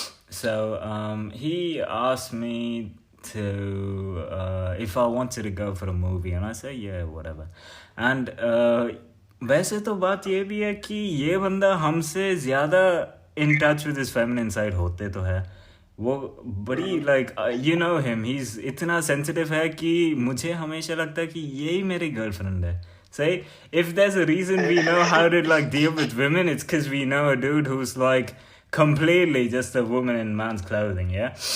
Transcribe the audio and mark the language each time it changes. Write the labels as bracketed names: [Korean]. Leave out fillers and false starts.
[English] So he asked me to if I wanted to go for a movie, and I said yeah, whatever. [Hindi] And वैसे तो बात ये भी है कि ये बंदा हमसे ज़्यादा [English] in touch with his feminine side [Hindi] होते तो है. वो बड़ी [English] like you know him, he's [Hindi] इतना sensitive है कि मुझे हमेशा लगता है कि यही मेरी girlfriend है. [English] Say, if there's a reason we know how to like deal with women, it's because we know a dude who's like completely just a woman in man's clothing, yeah?